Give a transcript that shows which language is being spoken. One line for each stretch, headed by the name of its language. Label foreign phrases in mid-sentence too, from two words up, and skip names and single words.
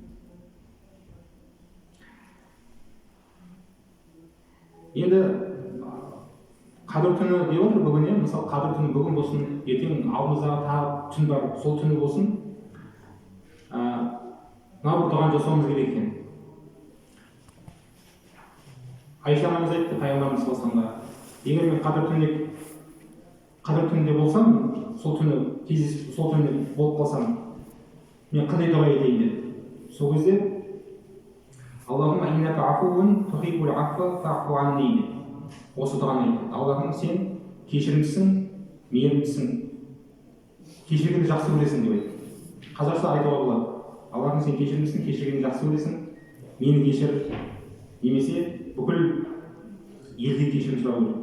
Kazakh: Енді қадір түні деп отыр бүгін, мысалы қадір түні бүгін болсын, ертең алдымыздағы тағы түн бар, сол түні болсын. Мына бір дұғаны жасауымыз керек екен. Айша анамыз айтты, пайғамбарымыз
Arabic: صلى الله عليه وسلم,
Kazakh: егер мен қадір түнінде болсам, сол түні болып қалсам, мен қандай дұға етейін деді. Сол кезде
Arabic: اللهم إنك عفو تحب العفو فاعف عني
Kazakh: дейді. Осы дұғаны айтты. Аллахым, сен кешірімдісің, мейірімдісің, кешіргенді жақсы көресің деп айтты. Қазақша айтуға болады. Аллахым, сен кешірімдісің, кешіргенді жақсы көресің, мені кешір, немесе бүкіл елге кешірім сұрау керек.